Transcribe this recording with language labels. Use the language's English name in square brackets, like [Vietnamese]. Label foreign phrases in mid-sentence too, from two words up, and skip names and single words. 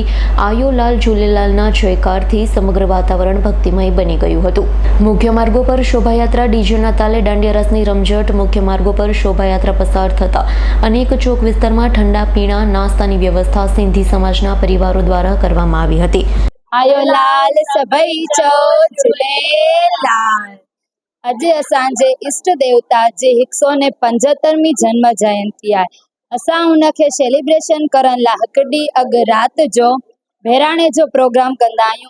[Gujarati] આયોલાલ ઝૂલેલાલના જયકારથી સમગ્ર વાતાવરણ ભક્તિમય બની ગયું હતું। મુખ્ય માર્ગો પર શોભાયાત્રા ડીજેના તાલે દાંડિયા રસની રમઝટ। મુખ્ય માર્ગો પર શોભાયાત્રા પસાર થતા અનેક ચોક વિસ્તારમાં ઠંડા પીણા નાસ્તાની વ્યવસ્થા સિંધી સમાજના પરિવારો દ્વારા કરવામાં આવી હતી। [Sindhi] आयोलाल सभई चो झूलेलाल। अॼु असांजे इष्ट देवता जी 175वीं जन्म जयंती आहे। असां उनखे सेलिब्रेशन करण लाइ हिकु ॾींहुं अॻु राति जो बहिराणे जो प्रोग्राम कंदा आहियूं।